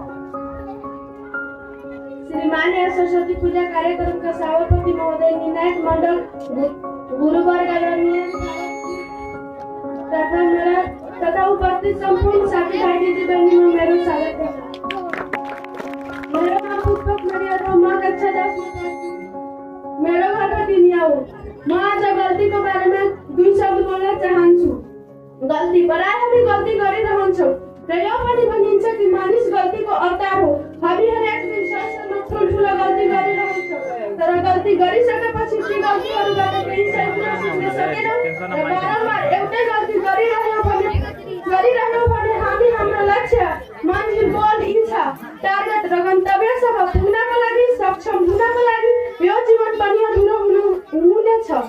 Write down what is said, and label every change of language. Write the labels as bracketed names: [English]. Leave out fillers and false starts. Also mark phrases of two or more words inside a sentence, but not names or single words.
[Hindi] श्रीमान सरस्वती पूजा कार्यक्रम का सभापति महोदय निर्णायक मंडल गुरुवार गदनी तथा मेरा तथा उपस्थित संपूर्ण साथी भाई दीदी बहनों में मेरा स्वागत है। मेरा नाम [Nepali] पुष्पा कुमारी यादव, माँ कक्षा 10 मेरो घर गोटिनिया हो। म आज गल्ती को बारे में दुई शब्द बोल्न चाहन्छु। गल्ती प्राय हामी गल्ती गरिरहन्छौँ र यो पनि भनिन्छ कि मानिस गल्तीको अवतार हो। हामी हरेक दिन संसारमा ठुल्ठुलो गल्ती गरिरहन्छौँ तर गल्ती गरिसकेपछि ती गल्तीहरूबाट केही कुरा सिक्न सकेनौँ र बारम्बार एउटै गल्ती गरिरह्यौँ भने हामी हाम्रो लक्ष्य मन्जिल गोल इच्छा टार्गेट र गन्तव्यसम्म पुग्नको लागि सक्षम हुनको लागि यो जीवन पनि अधुरो हुनेछ।